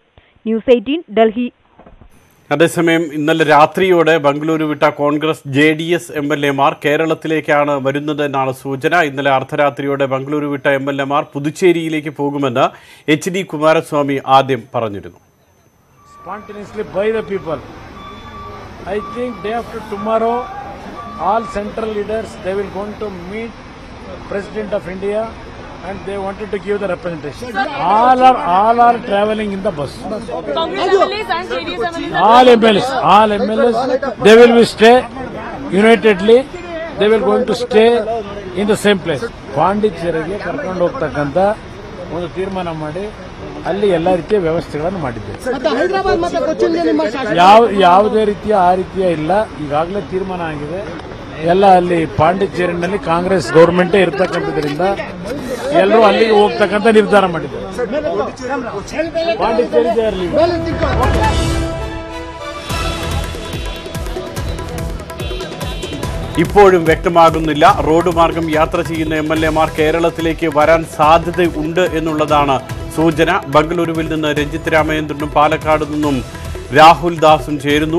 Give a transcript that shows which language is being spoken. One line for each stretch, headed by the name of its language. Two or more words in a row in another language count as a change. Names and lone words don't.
Malayalam: ന്യൂസ് 18 ഡൽഹി. അതേസമയം ഇന്നലെ രാത്രിയോടെ ബംഗളൂരു വിട്ട കോൺഗ്രസ് JDS MLA മാർ കേരളത്തിലേക്കാണ് വരുന്നതെന്നാണ് സൂചന. ഇന്നലെ അർദ്ധരാത്രിയോടെ ബംഗളൂരു വിട്ട MLA മാർ പുതുച്ചേരിയിലേക്ക് പോകുമെന്ന് HD കുമാരസ്വാമി ആദ്യം പറഞ്ഞിരുന്നു.
English: I think day after tomorrow, all central leaders, they will go to meet President of India and they wanted to give the representation. All are traveling in the bus. All MLAs, they will be stay unitedly. They will going to stay in the same place.
Kannada: ಪಾಂಡಿಚೇರಿಗೆ ಕರ್ಕೊಂಡು ಹೋಗ್ತಕ್ಕಂತ ಒಂದು ತೀರ್ಮಾನ ಮಾಡಿ ಅಲ್ಲಿ ಎಲ್ಲ ರೀತಿಯ ವ್ಯವಸ್ಥೆಗಳನ್ನು ಮಾಡಿದ್ದೇವೆ. ಯಾವುದೇ ರೀತಿಯ ಆ ರೀತಿಯ ಇಲ್ಲ, ಈಗಾಗಲೇ ತೀರ್ಮಾನ ಆಗಿದೆ. ಎಲ್ಲ ಅಲ್ಲಿ ಪಾಂಡಿಚೇರಿನಲ್ಲಿ ಕಾಂಗ್ರೆಸ್ ಗೌರ್ಮೆಂಟೇ ಇರ್ತಕ್ಕಂಥದ್ರಿಂದ ಎಲ್ಲರೂ ಅಲ್ಲಿಗೆ ಹೋಗ್ತಕ್ಕಂಥ ನಿರ್ಧಾರ ಮಾಡಿದ್ದಾರೆ. ಪಾಂಡಿಚೇರಿ
Malayalam: ഇപ്പോഴും വ്യക്തമാകുന്നില്ല. റോഡ് മാർഗം യാത്ര ചെയ്യുന്ന MLA മാർ കേരളത്തിലേക്ക് വരാൻ സാധ്യതയുണ്ട് എന്നുള്ളതാണ് സൂചന. ബംഗളൂരുവിൽ നിന്ന് രഞ്ജിത്ത് രാമചന്ദ്രനും പാലക്കാട് നിന്നും രാഹുൽ ദാസും ചേരുന്നു.